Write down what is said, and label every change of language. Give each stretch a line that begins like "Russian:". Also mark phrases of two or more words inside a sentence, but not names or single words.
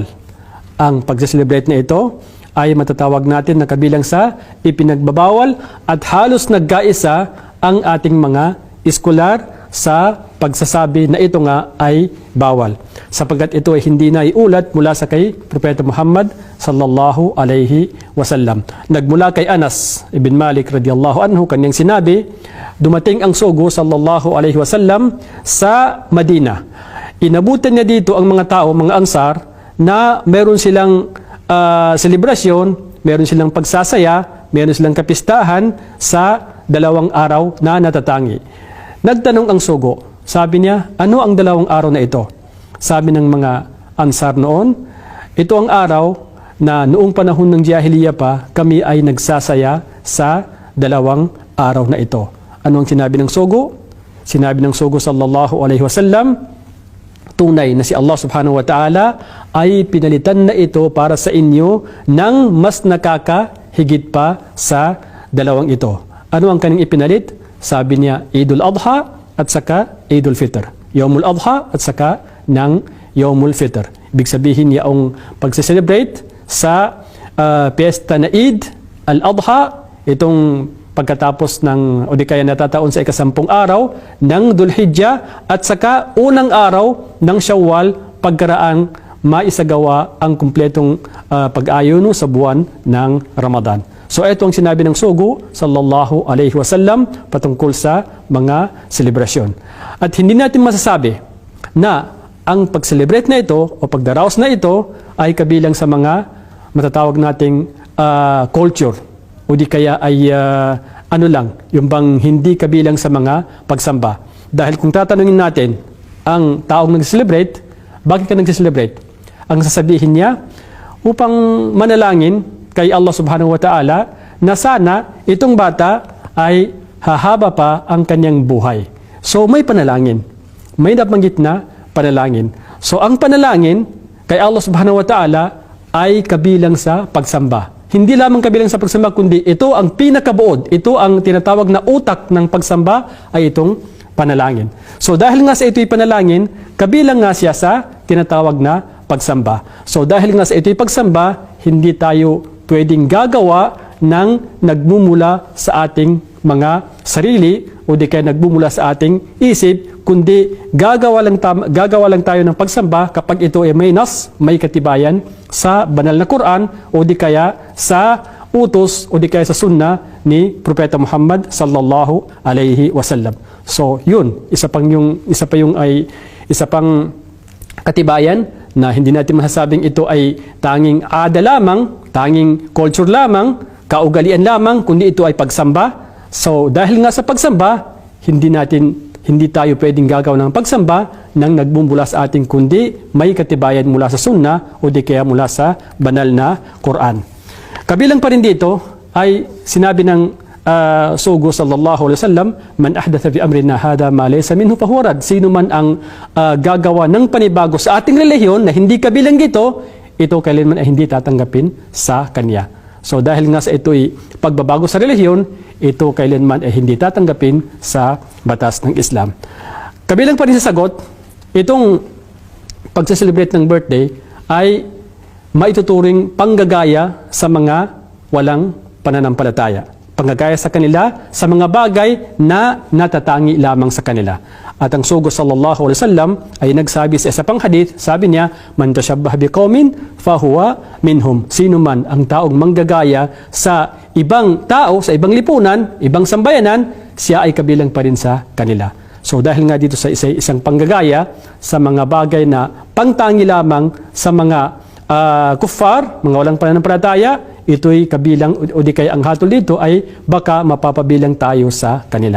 Filipino: Ang pag-celebrate na ito ay matatawag natin na kabilang sa ipinagbabawal at halos nagkaisa ang ating mga eskolar sa pagsasabi na ito nga ay bawal, sapagkat ito ay hindi na iulat mula sa kay Propeta Muhammad
Arabic: صلى الله عليه وسلم.
Filipino: Nagmula kay Anas ibn Malik
Arabic: رضي الله عنه,
Filipino: kanyang sinabi, dumating ang sugo
Arabic: صلى الله عليه وسلم
Filipino: sa Madina. Inabutan niya dito ang mga tao, mga ansar, na meron silang selebrasyon, meron silang pagsasaya, meron silang kapistahan sa 2 araw na natatangi. Nagtanong ang sugo, sabi niya, ano ang 2 araw na ito? Sabi ng mga ansar noon, ito ang araw na noong panahon ng Jahiliya pa, kami ay nagsasaya sa 2 araw na ito. Ano ang sinabi ng sugo? Sinabi ng sugo
Arabic: صلى الله عليه وسلم,
Filipino: tunay na si Allah
Arabic: سبحانه وتعالى
Filipino: ay pinalitan na ito para sa inyo ng mas nakakahigit pa sa 2 ito. Ano ang kanyang ipinalit? Sabi niya, Idul Adha at saka Idul Fitr. Yawmul Adha at saka ng Yawmul Fitr. Ibig sabihin niya ang pagse-celebrate sa piyesta na Eid al-Adha, itong pagkatapos ng, o di kaya natataon sa ika-10 araw ng Dhul-Hijjah at saka unang araw ng Shawwal pagkaraang maisagawa ang kumpletong pag-ayuno sa buwan ng Ramadan. So ito ang sinabi ng sugo
Arabic: صلى الله عليه وسلم
Filipino: patungkol sa mga selebrasyon. At hindi natin masasabi na ang pag-celebrate na ito o pagdaraos na ito ay kabilang sa mga matatawag nating culture o di kaya ay ano lang, yung bang hindi kabilang sa mga pagsamba. Dahil kung tatanungin natin ang taong nag-celebrate, bakit ka nag-celebrate? Ang sasabihin niya, upang manalangin kay Allah
Arabic: سبحانه وتعالى
Filipino: na sana itong bata ay hahaba pa ang kanyang buhay. So may panalangin. May nabanggit na panalangin. So ang panalangin kay Allah
Arabic: سبحانه وتعالى
Filipino: ay kabilang sa pagsamba. Hindi lamang kabilang sa pagsamba, kundi ito ang pinakabuod. Ito ang tinatawag na utak ng pagsamba ay itong panalangin. So dahil nga sa ito'y panalangin, kabilang nga siya sa tinatawag na pagsamba. So dahil nga sa ito'y pagsamba, hindi tayo pwedeng gagawa ng nagmumula sa ating mga sarili o di kaya nagmumula sa ating isip, kundi gagawa lang tayo ng pagsamba kapag ito ay may katibayan sa banal na Quran o di kaya sa utos o di kaya sa sunna ni Propeta Muhammad
Arabic: صلى الله عليه وسلم.
Filipino: So yun, isa pang katibayan na hindi natin masasabing ito ay tanging ada lamang, tanging culture lamang, kaugalian lamang, kundi ito ay pagsamba. So dahil nga sa pagsamba, hindi hindi tayo pwedeng gagawa ng pagsamba nang nagbumula sa ating kundi may katibayan mula sa sunna o di kaya mula sa banal na Quran. Kabilang pa rin dito ay sinabi ng Sugo
Arabic: صلى الله عليه وسلم, من أحدث في أمرنا هذا ما ليس منه فهو رد.
Filipino: Sino man ang gagawa ng panibago sa ating relihiyon na hindi kabilang dito, ito kailanman ay hindi tatanggapin sa kanya. So dahil nga sa ito'y pagbabago sa relihiyon, ito kailanman ay hindi tatanggapin sa batas ng Islam. Kabilang pa rin sa sagot, itong pagse-celebrate ng birthday ay maituturing panggagaya sa mga walang pananampalataya. Panggagaya sa kanila sa mga bagay na natatangi lamang sa kanila. At ang Sugo
Arabic: صلى الله عليه وسلم
Filipino: ay nagsabi sa isa pang hadith, sabi niya,
Arabic: من تشبه بقوم فهو منهم.
Filipino: Sino man ang taong manggagaya sa ibang tao, sa ibang lipunan, ibang sambayanan, siya ay kabilang pa rin sa kanila. So dahil nga dito sa isang panggagaya sa mga bagay na pangtangi lamang sa mga kuffar, mga walang pananampalataya, ito'y kabilang o di kaya ang hatol dito ay baka mapapabilang tayo sa kanila.